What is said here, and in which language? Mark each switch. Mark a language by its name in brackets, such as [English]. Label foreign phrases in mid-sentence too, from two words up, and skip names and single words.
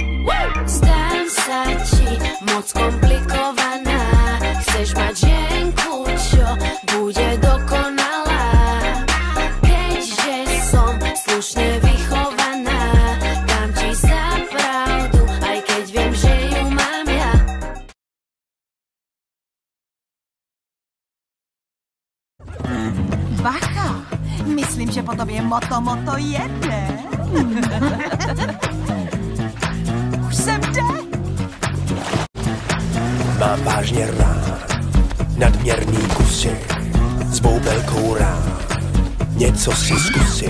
[Slovak] Zdám sa ti moc komplikovaná, chceš mať ženku, čo bude dokonalá. Keďže som slušne vychovaná, dám ti za pravdu, aj keď viem, že ju mám ja. [Czech] Bacha, myslím, že po tobě moto jede. Už jsem jde. Mám vážně rád nadměrný kusy, s boubelkou rád něco si zkusím.